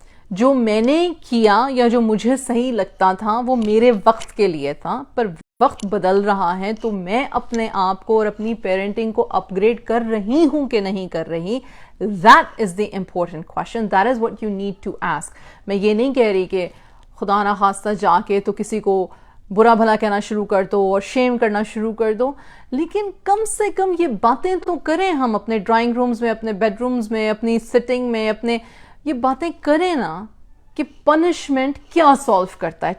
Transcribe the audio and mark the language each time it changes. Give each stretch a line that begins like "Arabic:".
Urdu: جو میں نے کیا یا جو مجھے صحیح لگتا تھا وہ میرے وقت کے لیے تھا, پر وقت بدل رہا ہے تو میں اپنے آپ کو اور اپنی پیرنٹنگ کو اپ گریڈ کر رہی ہوں کہ نہیں کر رہی.
English: That is the important question. That is what you need to ask.
Urdu: میں یہ نہیں کہہ رہی کہ خدا نہ خواستہ جا کے تو کسی کو برا بھلا کہنا شروع کر دو اور شیم کرنا شروع کر دو, لیکن کم سے کم یہ باتیں تو کریں ہم اپنے ڈرائنگ رومز میں, اپنے بیڈ رومز میں, اپنی سٹنگ میں, اپنے یہ باتیں کریں نا کہ پنشمنٹ کیا سالو کرتا ہے.